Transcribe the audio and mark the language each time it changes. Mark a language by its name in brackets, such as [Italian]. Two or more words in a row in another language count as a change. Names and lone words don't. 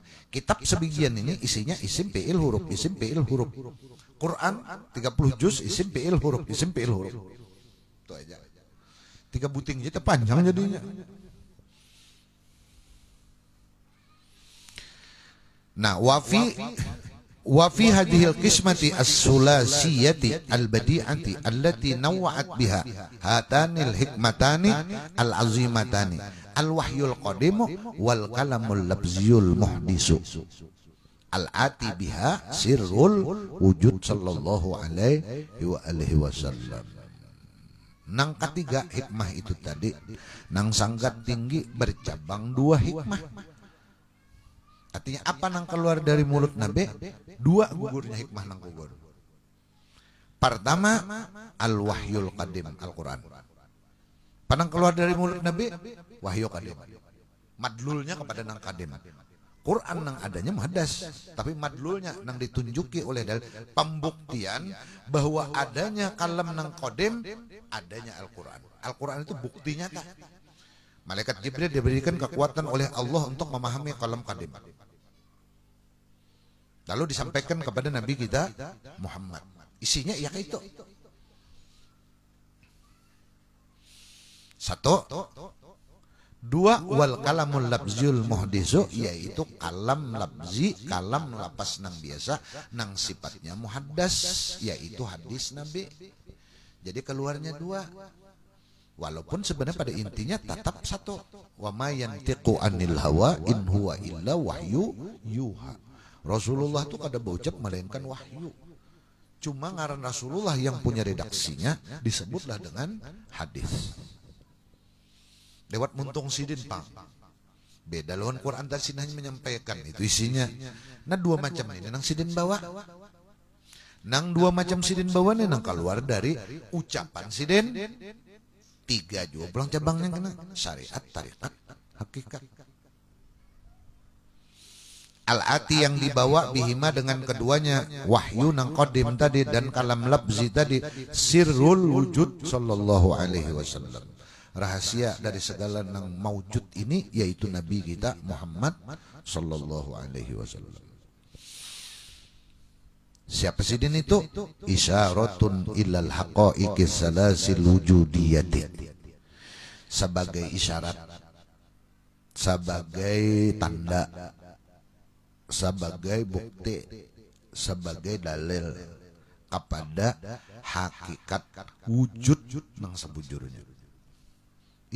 [Banjar] Kitab sebagian ini isinya isim, fi'il, huruf, isim, fi'il, huruf. Quran 30 juz isim, fi'il, huruf, isim, fi'il, huruf. Itu aja. 3 buting jadi panjang jadinya. Nah, [Arabic] وفي هذه القسمة الثلاثية البديعة التي نوعت بها هاتان الحكمتان العظيمتان الوحي القديم والكلام اللفظي المحدث الآتي بها سر الوجود صلى الله عليه وسلم. [Banjar] Nang ketiga hikmah itu tadi nang sangat tinggi bercabang 2 hikmah. Artinya apa nang keluar dari mulut Nabi? 2 gugurnya hikmah nang gugur. Pertama [Arabic] الوحي القديم, [Banjar] Al-Quran. Panang keluar dari mulut Nabi [Arabic] وحي قديم. [Banjar] Madlulnya kepada nang qadim. Quran nang adanya muhaddas, tapi madlulnya nang ditunjuki oleh dalil pembuktian bahwa adanya kalam nang qadim, adanya Al-Quran. Al-Quran itu bukti nyata. Malaikat Jibril diberikan kekuatan oleh Allah untuk memahami [Arabic] كلام قديم. [Banjar] Lalu disampaikan kepada Nabi kita Muhammad. Isinya ya kayak itu. 1. 2 [Arabic] والكلام اللفظ المحدث, [Banjar] yaitu [Arabic] كلام لفظي, كلام لفظ [Banjar] nang biasa nang sifatnya muhaddas, yaitu hadis Nabi. Jadi keluarnya 2. Walaupun sebenarnya pada intinya tetap 1. [Arabic] وما ينطق عن الهوى إن هو إلا وحي يوحى. [Banjar] Rasulullah itu kada berucap melainkan wahyu. Cuma ngaran Rasulullah yang punya redaksinya disebutlah dengan hadis. Lewat muntung sidin pang. Beda lawan Quran dan sinahnya menyampaikan itu isinya. Nah 2 macam ini nang sidin bawa. Nang 2 macam sidin bawa nih nang keluar dari ucapan sidin. 3 juga pulang cabangnya kena syariat, tarikat, hakikat. Al-ati yang dibawa bihima dengan keduanya, wahyu nang qadim tadi dan [Arabic] كلام لفظي [Banjar] tadi, [Arabic] سر الوجود صلى الله عليه وسلم. [Banjar] Rahasia dari segala nang maujud ini yaitu Nabi kita Muhammad [Arabic] صلى الله عليه وسلم. [Banjar] Siapa sidin itu? [Arabic] إشارة إلى الحقائق الثلاث الوجودية. [Banjar] Sebagai isyarat, sebagai tanda, sebagai bukti, sebagai dalil kepada hakikat wujud nang sebujurnya.